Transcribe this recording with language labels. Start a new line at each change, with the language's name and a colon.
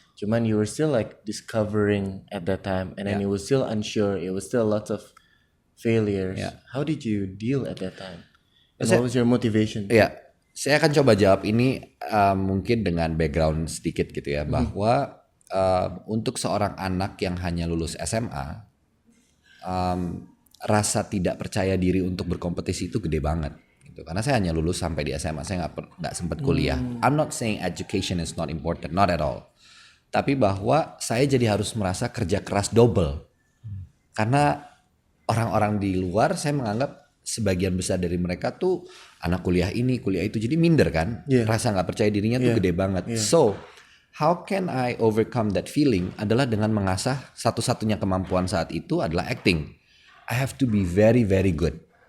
English: Cuman you were still like discovering at that time, and then you were still unsure. It was still lots of failures. Yeah. How did you deal at that time? And what was your motivation?
Indonesian: Ya, saya akan coba jawab ini mungkin dengan background sedikit gitu ya, bahwa untuk seorang anak yang hanya lulus SMA, rasa tidak percaya diri untuk berkompetisi itu gede banget. Gitu. Karena saya hanya lulus sampai di SMA, saya nggak sempat kuliah.
English: I'm not saying education is not important, not at all.
Indonesian: Tapi bahwa saya jadi harus merasa kerja keras double. Karena orang-orang di luar saya menganggap sebagian besar dari mereka tuh anak kuliah ini, kuliah itu, jadi minder kan, rasa nggak percaya dirinya tuh gede banget.
English: So how can I overcome that feeling
Indonesian: adalah dengan mengasah satu-satunya kemampuan saat itu adalah acting.
English: I have to be very very good.